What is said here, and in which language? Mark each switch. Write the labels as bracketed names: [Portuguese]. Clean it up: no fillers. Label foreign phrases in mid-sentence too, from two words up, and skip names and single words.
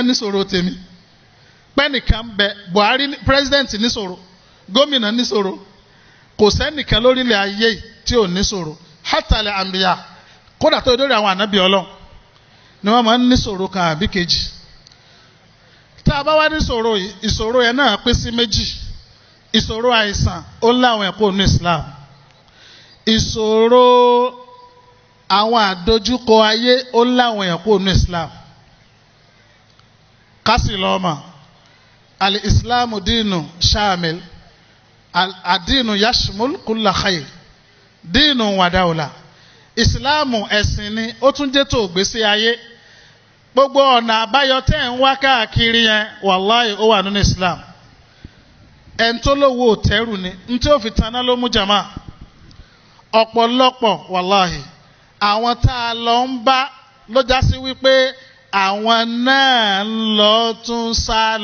[Yoruba] ní ṣòro tèmi pẹ́nìkan bẹ Buhari president ní ṣòro gómìnà ní ṣòro kò sẹ́nìkan lórílẹ̀ ayé tí ò ní ṣòro hátàlẹ̀ àmbíyà kódà tó dórí àwọn ànábì Ọlọ́run ni wọ́n máa ń ní ṣòro kan àbí kejì tá a bá wá ní ṣòro yìí ìṣòro yẹn náà pín sí méjì ìṣòro àìsàn ó láwọn ẹ̀kọ́ ní Islam ìṣòro àwọn àdójúkọ ayé ó láwọn ẹ̀kọ́ ní Islam kásì lọ́mọ [Arabic] الإسلام دين شامل الدين يشمل كل خير دين ودولة [Yoruba] Ìsìláàmù ẹ̀sìn ni ó tún jẹ́ tó gbésí ayé gbogbo ọ̀nà àbáyọ tẹ́ ń wá káàkiri yẹn wàláhì ó wà nínú Islam ẹn tó lówó òtẹ́rù ni n tí ó fi taná ló mú jama ọ̀pọ̀lọpọ̀ wàláhì àwọn tá a lọ ń bá ló já sí wípé àwọn náà ń lọ tún sá